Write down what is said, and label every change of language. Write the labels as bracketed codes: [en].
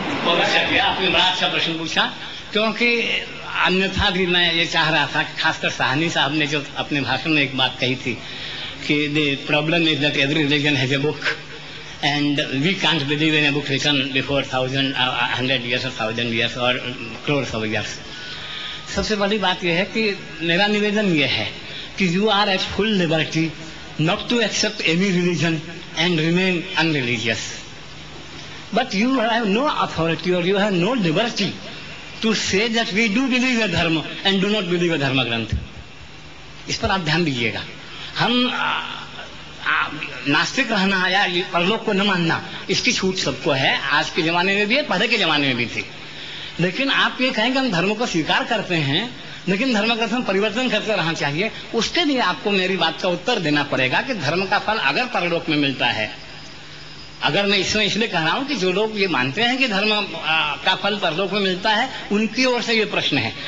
[hi] बहुत अच्छा किया आपने, बड़ा अच्छा प्रश्न पूछा, क्योंकि अन्यथा भी मैं ये चाह रहा था कि खासकर साहनी साहब ने जो अपने भाषण में एक बात कही थी कि [en] The problem is that every religion has a book and we can't believe in a book written before 100 years or 1000 years or crores of years. [hi] सबसे बड़ी बात यह है कि [en] मेरा निवेदन यह है कि you are at full liberty not to accept any religion and remain unreligious, but you have no authority or you have no liberty to say that we do believe a dharma and do not believe a dharma granth. [hi] इस पर आप ध्यान दीजिएगा। हम नास्तिक रहना या परलोक को न मानना, इसकी छूट सबको है। आज के जमाने में भी है, पहले के जमाने में भी थी। लेकिन आप ये कहें कि हम धर्म को स्वीकार करते हैं, लेकिन धर्म का परिवर्तन करते रहना चाहिए, उसके लिए आपको मेरी बात का उत्तर देना पड़ेगा कि धर्म का फल अगर परलोक में मिलता है, अगर मैं इसलिए कह रहा हूं कि जो लोग ये मानते हैं कि धर्म का फल परलोक में मिलता है, उनकी ओर से ये प्रश्न है।